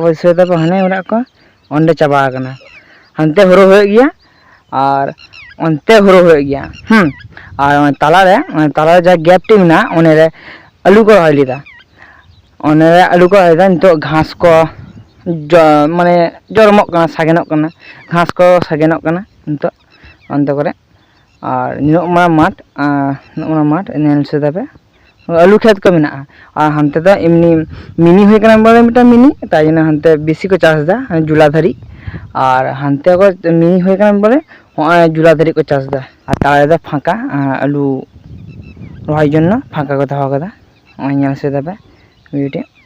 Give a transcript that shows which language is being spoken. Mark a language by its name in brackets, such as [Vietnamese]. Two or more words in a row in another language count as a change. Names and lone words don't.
[Santali] को सेदा पे हने उड़ा को अंडे चाबा कना हंते हुरो [Hindi] हो गया [Santali] और अंते हुरो [Hindi] हो गया [Santali] और ताला जा गैप टी ना ओने रे आलू को रोय लीदा ओने रे आलू को रोय नितो घास को माने जरमक कना सागेनक कना घास को सागेनक कना नितो अंते करे और निनो माठ नेल से दबे आलू खेत को मेना और हंते तो एमनी मिनी हुई कना बोले मिटा मिनी ताइना हंते बेसी को चाष दा जुला धरी और हंते को मिनी हुई कना बोले जुला धरी को चाष दा और ताले फाँका आलू रोहाई जन्नो फाँका को दहा कदा नेल से दबे वीडियो